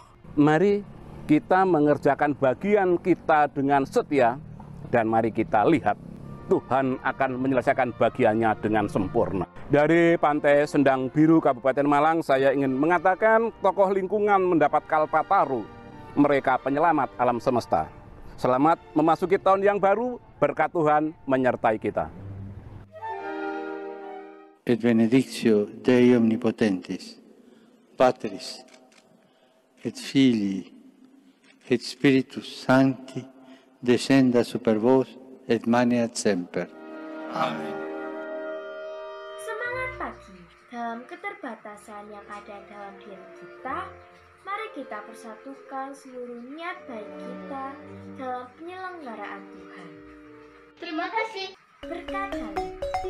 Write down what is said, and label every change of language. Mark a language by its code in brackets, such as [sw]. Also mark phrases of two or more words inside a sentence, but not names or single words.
[id] Mari kita mengerjakan bagian kita dengan setia, dan mari kita lihat Tuhan akan menyelesaikan bagiannya dengan sempurna. Dari Pantai Sendang Biru, Kabupaten Malang, saya ingin mengatakan tokoh lingkungan mendapat Kalpataru. Mereka penyelamat alam semesta. Selamat memasuki tahun yang baru, berkat Tuhan menyertai kita. [la] Et benedictio Dei omnipotentis, Patris, et Filii, et Spiritus Sancti, descenda super vos, et maneat semper. [id] Amen. Semangat pagi. Dalam keterbatasan yang ada dalam diri kita, mari kita persatukan seluruh niat baik kita dalam penyelenggaraan Tuhan. Terima kasih. Berkat dalam.